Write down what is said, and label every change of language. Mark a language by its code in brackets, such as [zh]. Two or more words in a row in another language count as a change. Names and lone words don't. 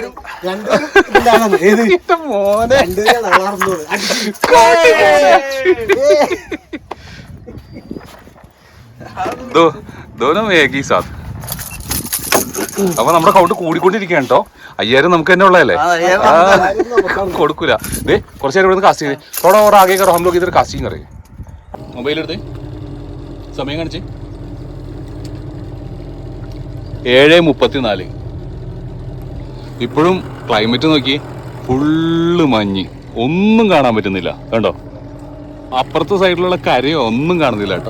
[ml] അപ്പൊ നമ്മുടെ കൗണ്ട് കൂടിക്കൊണ്ടിരിക്കുകയാണ് കേട്ടോ. 5000 നമുക്ക് തന്നെ ഉള്ളതല്ലേ, കൊടുക്കൂല. കുറച്ച് നേരം ഇവിടെ നിന്ന് കാസ്റ്റിംഗ് [hi] थोड़ा और आगे करो, हम लोग इधर कास्टिंग करेंगे. [ml] മൊബൈലെടുത്ത് സമയം കാണിച്ച് 7:34. ഇപ്പോഴും ക്ലൈമറ്റ് നോക്കി, ഫുള്ള് മഞ്ഞ്, ഒന്നും കാണാൻ പറ്റുന്നില്ല. കണ്ടോ, അപ്പുറത്തെ സൈഡിലുള്ള കരയോ ഒന്നും കാണുന്നില്ല കേട്ടോ.